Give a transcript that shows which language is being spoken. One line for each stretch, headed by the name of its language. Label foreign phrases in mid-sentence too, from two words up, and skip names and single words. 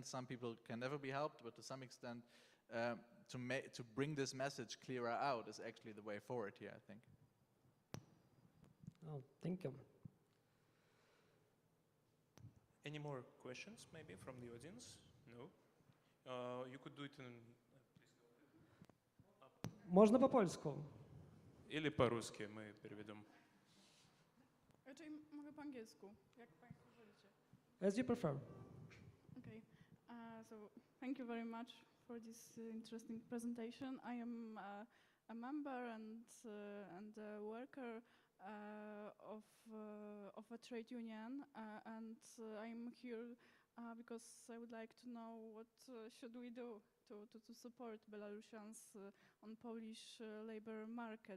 English: Some people can never be helped, but to some extent to bring this message clearer out is actually the way forward here, I think. Oh, thank you. Any more questions, maybe, from the audience? No? You could do it in...
Russian: Можно по-польску? Или по-русски мы переведем.
Polish: Raczej mogę po angielsku, jak Państwo wolicie.
English: As you prefer. Okay. So thank you very much for this interesting presentation. I am a member and a worker of a trade union, and I'm here because I would like to know what should we do to support Belarusians on Polish labor market.